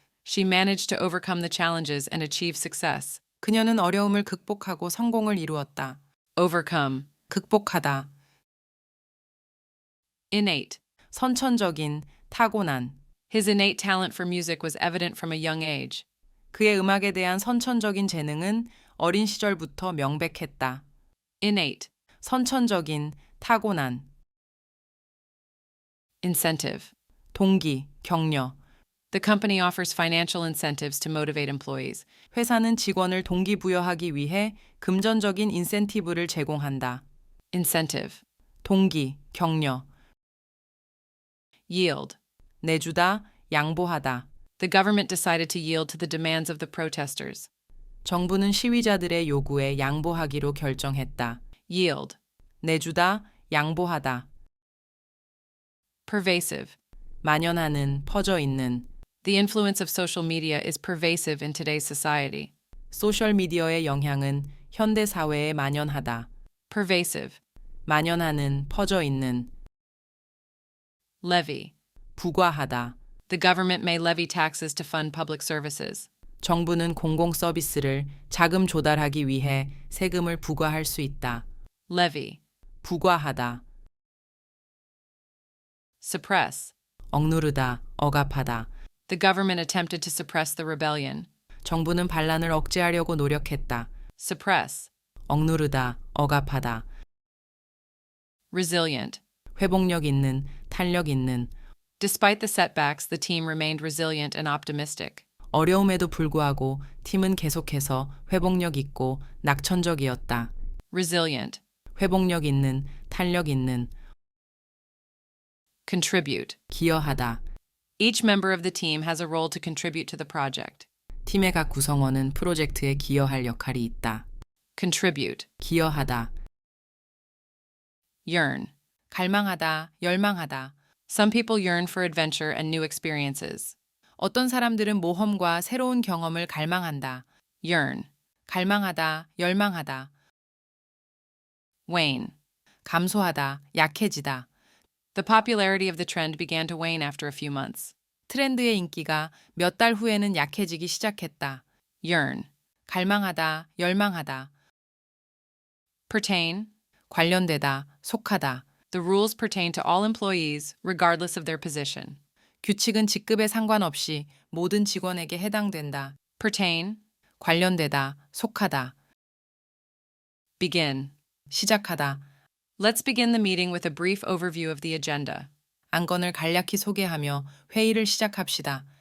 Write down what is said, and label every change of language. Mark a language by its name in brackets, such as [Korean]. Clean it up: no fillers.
[English] She managed to overcome the challenges and achieve success. [Korean] 그녀는 어려움을 극복하고 성공을 이루었다. overcome. 극복하다. innate. 선천적인, 타고난. [English] His innate talent for music was evident from a young age. [Korean] 그의 음악에 대한 선천적인 재능은 어린 시절부터 명백했다. innate. 선천적인, 타고난. incentive. 동기, 격려. [English] The company offers financial incentives to motivate employees. [Korean] 회사는 직원을 동기부여하기 위해 금전적인 인센티브를 제공한다. incentive. 동기, 격려. yield. 내주다, 양보하다. [English] The government decided to yield to the demands of the protesters. [Korean] 정부는 시위자들의 요구에 양보하기로 결정했다. yield. 내주다, 양보하다. pervasive. 만연하는, 퍼져 있는. [English] The influence of social media is pervasive in today's society. [Korean] 소셜 미디어의 영향은 현대 사회에 만연하다. pervasive. 만연하는, 퍼져 있는. levy. 부과하다. [English] The government may levy taxes to fund public services. [Korean] 정부는 공공 서비스를 자금 조달하기 위해 세금을 부과할 수 있다. levy. 부과하다. suppress. 억누르다, 억압하다. [English] The government attempted to suppress the rebellion. [Korean] 정부는 반란을 억제하려고 노력했다. suppress. 억누르다, 억압하다. resilient. 회복력 있는, 탄력 있는. [English] Despite the setbacks, the team remained resilient and optimistic. [Korean] 어려움에도 불구하고 팀은 계속해서 회복력 있고 낙천적이었다. resilient. 회복력 있는, 탄력 있는. contribute. 기여하다. [English] Each member of the team has a role to contribute to the project. [Korean] 팀의 각 구성원은 프로젝트에 기여할 역할이 있다. contribute. 기여하다. yearn. 갈망하다, 열망하다. [English] Some people yearn for adventure and new experiences. [Korean] 어떤 사람들은 모험과 새로운 경험을 갈망한다. yearn. 갈망하다, 열망하다. wane. 감소하다, 약해지다. [English] The popularity of the trend began to wane after a few months. [Korean] 트렌드의 인기가 몇 달 후에는 약해지기 시작했다. yearn. 갈망하다, 열망하다. pertain. 관련되다, 속하다. [English] The rules pertain to all employees, regardless of their position. [Korean] 규칙은 직급에 상관없이 모든 직원에게 해당된다. pertain. 관련되다, 속하다. begin. 시작하다. [English] Let's begin the meeting with a brief overview of the agenda. [Korean] 안건을 간략히 소개하며 회의를 시작합시다.